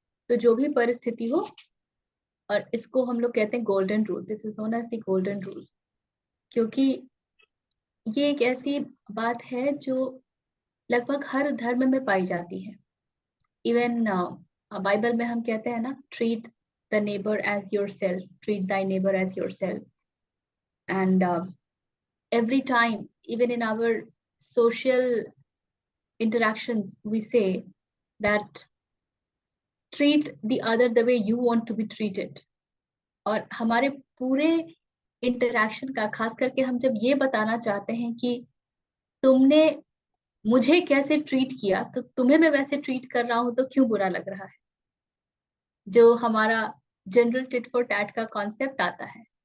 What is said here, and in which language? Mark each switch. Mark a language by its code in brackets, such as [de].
[hi] तो जो भी परिस्थिति हो, और इसको हम लोग कहते हैं golden rule, [en] this is known as the golden rule, [hi] क्योंकि ये एक ऐसी बात है जो लगभग हर धर्म में पाई जाती है। इवन बाइबल में हम कहते हैं ना, [en] Treat the neighbour as yourself, treat thy neighbour as yourself. And every time, even in our social interactions, we say that treat the other the way you want to be treated. [hi] और हमारे पूरे interaction का, खास करके हम जब ये बताना चाहते हैं कि तुमने मुझे कैसे ट्रीट किया, तो तुम्हें मैं वैसे ट्रीट कर रहा हूं, तो क्यों बुरा लग रहा है? जो हमारा जनरल टिट फॉर टैट का कॉन्सेप्ट आता है।